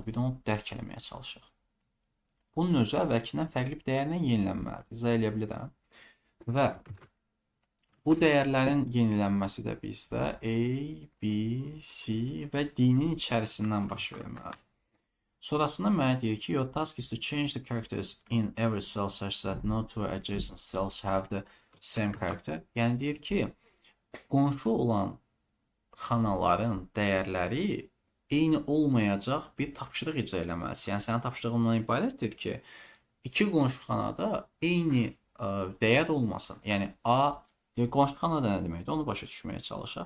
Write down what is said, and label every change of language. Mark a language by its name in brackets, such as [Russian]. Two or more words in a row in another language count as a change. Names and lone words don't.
[Azerbaijani] Bir də onu dərk eləməyə çalışaq. Bunun özü əvvəlkindən fərqli bir dəyərlə yenilənməlidir. İzah eləyə bilirəm. Və bu dəyərlərin yenilənməsi də bizdə A, B, C və D-nin içərisindən baş verməlidir. Sonrasında mənə deyir ki, [English] your task is to change the characters in every cell such that no two adjacent cells have the same character. [Azerbaijani] Yəni deyir ki, qonşu olan xanaların dəyərləri eyni olmayacaq bir tapşırıq icra eləməlisən. Yəni sənin tapşırığın ondan ibarətdir ki, iki qonşu xanada eyni dəyər olmasın. Yəni qonşu xanada nə deməkdir? Onu başa düşməyə çalışaq.